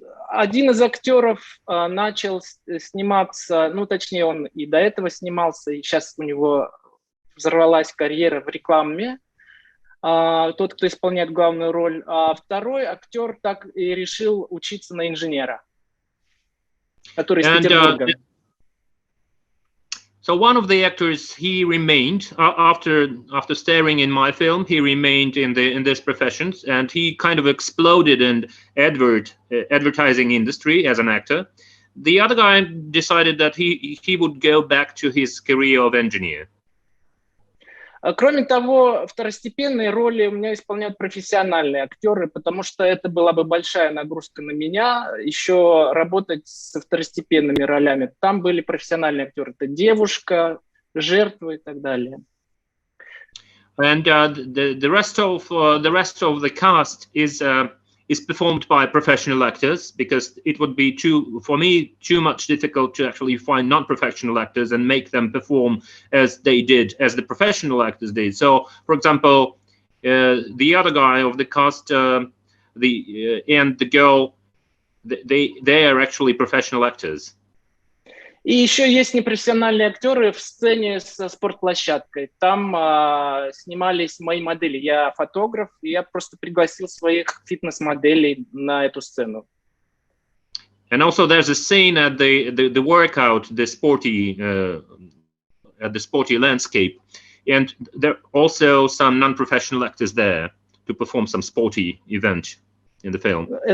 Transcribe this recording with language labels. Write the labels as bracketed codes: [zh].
[ru] Один из актеров начал сниматься, ну, точнее, он и до этого снимался, и сейчас у него взорвалась карьера в рекламе, тот, кто исполняет главную роль, а второй актер так и решил учиться на инженера, который из Петербурга. [en] So one of the actors, he remained after starring in my film. He remained in this profession, and he kind of exploded in advertising industry as an actor. The other guy decided that he would go back to his career of engineer. [ru] Кроме того, второстепенные роли у меня исполняют профессиональные актеры, потому что это была бы большая нагрузка на меня, еще работать со второстепенными ролями. Там были профессиональные актеры, это девушка, жертва и так далее. [en] And the rest of the cast is performed by professional actors, because it would be too much difficult to actually find non-professional actors and make them perform as the professional actors did. So, for example, the other guy of the cast, and the girl, they are actually professional actors. [ru] И еще есть непрофессиональные актеры в сцене со спортплощадкой. Там снимались мои модели. Я фотограф, и я просто пригласил своих фитнес-моделей на эту сцену. [en] And also there's a scene at the workout, the sporty landscape, and there are also some non-professional actors there to perform some sporty event in the film.